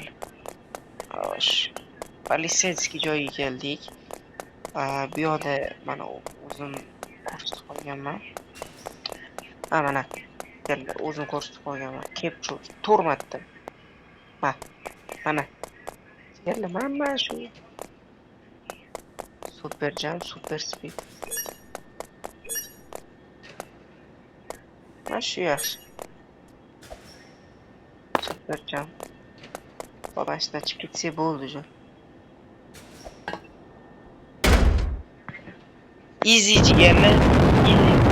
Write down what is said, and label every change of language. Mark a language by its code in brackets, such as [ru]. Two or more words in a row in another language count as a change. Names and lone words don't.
[uz] Xo'sh, Polisetskiy joyiga keldik. Bu yerda mana o'zim ko'rsatib qolganman. Mana o'zim ko'rsatib qolganman. Capture 4 marta. Mana. Mana shu. [en] Super jump, super speed. [uz] Mana shu yaxshi. [en] Super jump. [uz] Babashdan chiqib ketsa bo'ldi. Easy jigarlar. Easy.